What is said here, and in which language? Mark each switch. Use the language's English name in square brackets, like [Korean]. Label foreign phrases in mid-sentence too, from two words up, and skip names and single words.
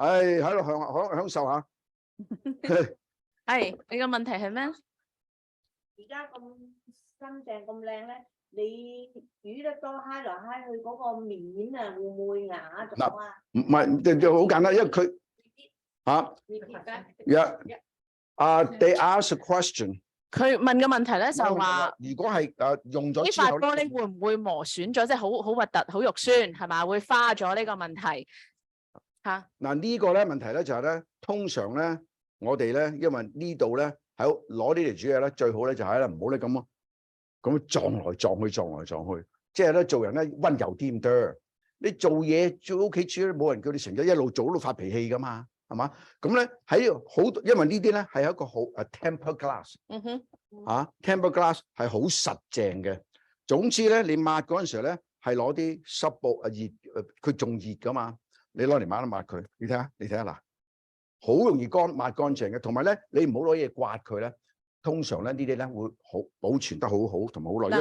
[Cantonese] 喺度享受下。係，你個問題係咩？而家咁新淨咁靚咧，你煮得多揩來揩去嗰個面啊，會唔會啞咗啊？唔係，就好簡單，因為佢嚇 [English] Repeat back. they ask a question。 [Cantonese] 佢問嘅問題咧就話，如果係用咗呢之後塊玻璃會唔會磨損咗？即係好核突、好肉酸，係嘛？會花咗呢個問題嚇。嗱呢個咧問題咧就係咧，通常咧我哋咧，因為呢度咧喺攞呢嚟煮嘢咧，最好咧就係咧唔好咧咁撞來撞去，即係咧做人咧溫柔啲咁多。你做嘢做屋企煮咧，冇人叫你成日一路做一路發脾氣噶嘛，係嘛？咁咧喺好，因為呢啲咧係一個好 [English] temper glass。 [Cantonese] 嗯哼， [English] temper glass [Cantonese] 係好實淨嘅。總之咧，你抹嗰陣時候咧係攞啲濕布熱，佢仲熱噶嘛。你攞嚟抹一抹佢，你睇下嗱，好容易抹乾淨嘅。同埋咧，你唔好攞嘢刮佢咧。通常咧呢啲咧會好保存得好好，同埋好耐。